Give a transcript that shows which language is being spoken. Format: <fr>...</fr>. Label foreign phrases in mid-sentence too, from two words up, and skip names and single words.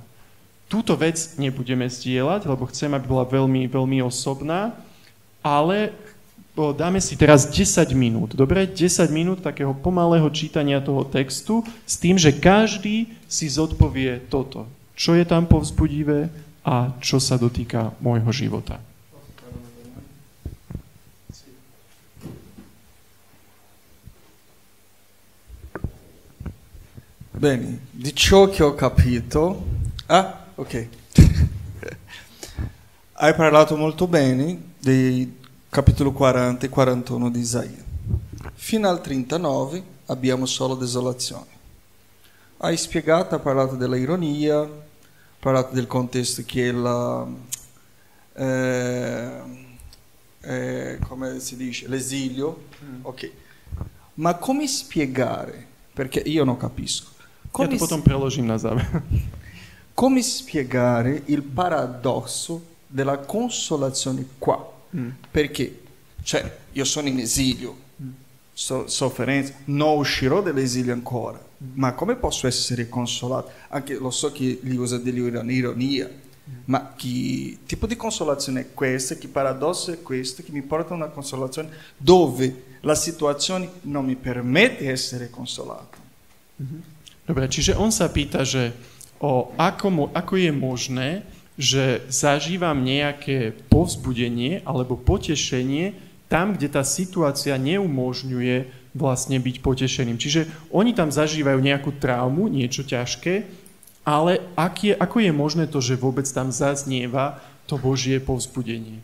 <sk>Túto vec nebudeme zdieľať, lebo chcem, aby bola veľmi, veľmi osobná, ale dáme si teraz 10 minút, dobre? 10 minút takého pomalého čítania toho textu s tým, že každý si zodpovie toto. čo je tam povzbudivé a čo sa dotýka môjho života.</sk> <it>Bene, di ciò che ho capito... ok. Hai parlato molto bene dei capitolo 40 e 41 di Isaia. Fino al 39 abbiamo solo desolazione. Hai spiegato, hai parlato della ironia, hai parlato del contesto che è come si dice, l'esilio. Ok. Ma come spiegare? Perché io non capisco.</it> <sk>Ja to potom preložím na záver.</sk> <it>Come spiegare il paradosso della consolazione qua? Perché, cioè, io sono in esilio, sofferenza, non uscirò dall'esilio ancora, ma come posso essere consolato? Anche lo so che li usa dell'ironia, ma che tipo di consolazione è questa? Che paradosso è questo? Che mi porta a una consolazione dove la situazione non mi permette di essere consolato.</it> <sk>Dobre, čiže on sa pýta, že ako je možné, že zažívam nejaké povzbudenie alebo potešenie tam, kde tá situácia neumožňuje vlastne byť potešeným. Čiže oni tam zažívajú nejakú traumu, niečo ťažké, ale ako je možné to, že vôbec tam zaznieva to Božie povzbudenie.</sk>